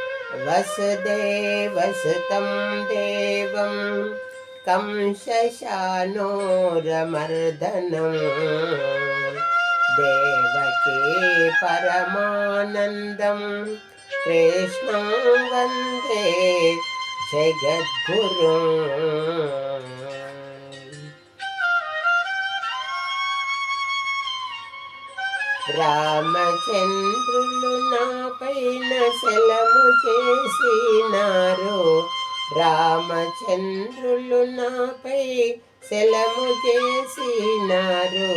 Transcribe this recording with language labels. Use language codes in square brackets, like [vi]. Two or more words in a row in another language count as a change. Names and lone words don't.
[sa] वसुदेवसुतं देवं कंसशानूरमर्दनं देवकी परमानन्दं कृष्णं वन्दे जगद्गुरुम्। [te] రామచంద్రులు నాపైన శలము చేసినారు, రామచంద్రులు నాపై శలము చేసినారు.